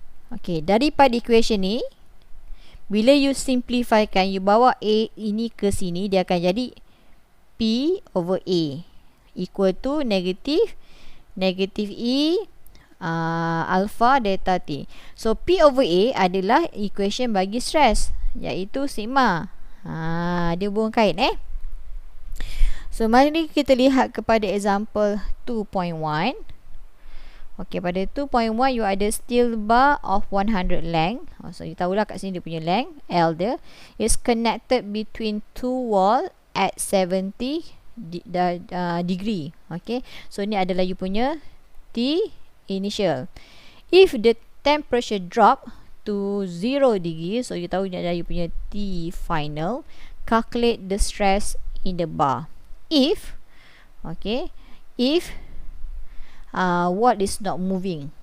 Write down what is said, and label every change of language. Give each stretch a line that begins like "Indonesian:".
Malay: Okay, daripada equation ni, bila you simplifykan, you bawa A ini ke sini, dia akan jadi
English: P over A equal to negative E alpha delta T.
Malay: So P over A adalah equation bagi stress, iaitu sigma. Dia hubungan kait So mari kita lihat kepada example 2.1.
English: Okay, pada 2.1 you ada steel bar of 100 length.
Malay: So you tahulah kat sini dia punya length L dia is connected between two wall at 70 degree. Okay, so ni adalah you punya T initial.
English: If the temperature drop to 0 degree,
Malay: so you tahu ni adalah you punya T final.
English: Calculate the stress in the bar. If what is not moving.